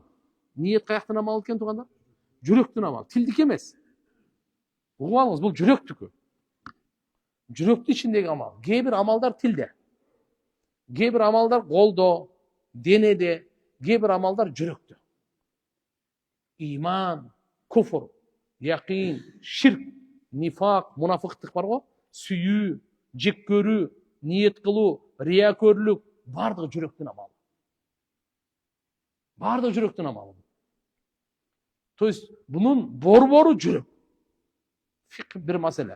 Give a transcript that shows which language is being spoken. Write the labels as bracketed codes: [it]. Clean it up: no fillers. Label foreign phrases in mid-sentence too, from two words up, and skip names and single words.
[ky] Ниет каяктын амалы экен туугандар? Жүрөктүн амалы, тилдики эмес. Угуп алыңыз, бул жүрөктүкү. Жүрөктүн ичиндеги амал. Кээ бир амалдар тилде. Кээ бир амалдар колдо, денеде, кээ бир амалдар жүрөктө. Иман, куфр, яқин, ширк, нифак, мунафыктык бар го, сүйүү, жек көрүү, ниет кылуу, риякөрлүк, бардыгы жүрөктүн амалы. Бардыгы жүрөктүн амалы. [ru] То есть [ky] бунун борбору жүрөк. Фик бир маселе.